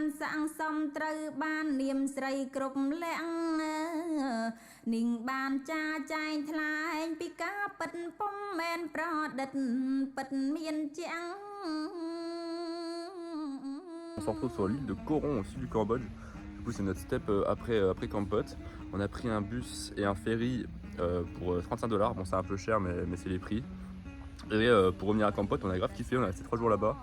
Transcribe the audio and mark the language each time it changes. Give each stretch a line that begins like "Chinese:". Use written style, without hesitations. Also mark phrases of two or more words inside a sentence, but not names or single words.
Khmer: សាងសមត្រូវបាននាមស្រីគ្រប់លក្ខនាងបានចាចែងថ្លែងពីការពិតពុំមែនប្រឌិតពិតមានចាំង
French: On se retrouve sur l'île de Koron au sud du Cambodge. Du coup c'est notre step après Kampot. On a pris un bus et un ferry pour 35 $. Bon c'est un peu cher mais c'est les prix. Et pour revenir à Kampot on a grave kiffé, on a resté 3 jours là-bas.